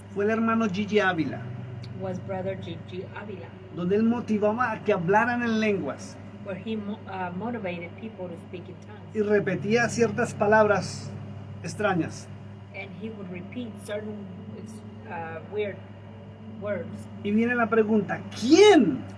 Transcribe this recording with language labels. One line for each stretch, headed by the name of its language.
Spanish: fue el hermano Gigi Ávila,
English: was Brother Gigi Avila,
Spanish: donde él motivaba a que hablaran en lenguas
English: where he motivated people to speak in tongues.
Spanish: y repetía ciertas palabras extrañas.
English: And he would repeat certain weird words.
Spanish: Y viene la pregunta, ¿quién